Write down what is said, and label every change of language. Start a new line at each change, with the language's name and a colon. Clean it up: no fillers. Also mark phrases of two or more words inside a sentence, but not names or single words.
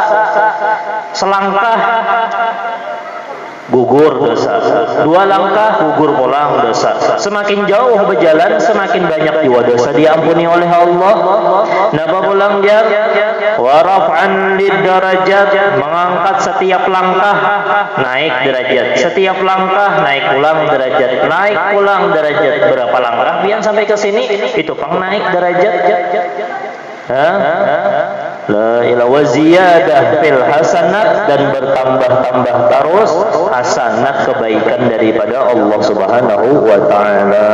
Banjar: Selangkah gugur dosa, 2 langkah gugur pulang dosa.
Indonesian: Semakin jauh berjalan semakin banyak jiwa dosa diampuni oleh Allah.
Banjar: Napa pulang jar?
Arabic: Wa raf'an lidarajat,
Banjar: mengangkat setiap langkah naik derajat, setiap langkah naik pulang derajat, berapa langkah biar sampai ke sini itu pang naik derajat.
Arabic: La ilaha wa ziyadah fil hasanat,
Indonesian: dan bertambah-tambah terus hasanat kebaikan daripada Allah
Arabic: Subhanahu wa taala.